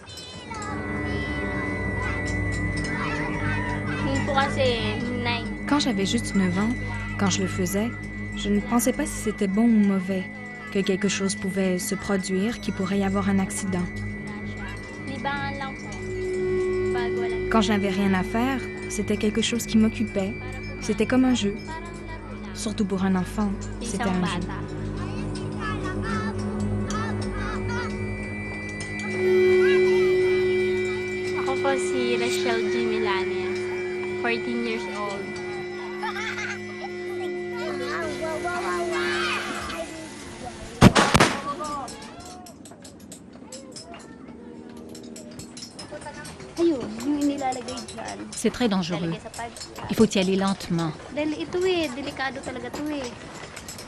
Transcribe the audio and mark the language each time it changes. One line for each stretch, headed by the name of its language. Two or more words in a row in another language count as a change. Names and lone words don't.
French: Quand j'avais juste 9 ans, quand je le faisais, je ne pensais pas si c'était bon ou mauvais, que quelque chose pouvait se produire, qu'il pourrait y avoir un accident. Quand je n'avais rien à faire, c'était quelque chose qui m'occupait. C'était comme un jeu. Surtout pour un enfant, c'était un jeu.
Filipino: Ako po si Rachel G.
English: Milanes, 14 years old.
French: C'est très dangereux. Il faut y aller lentement.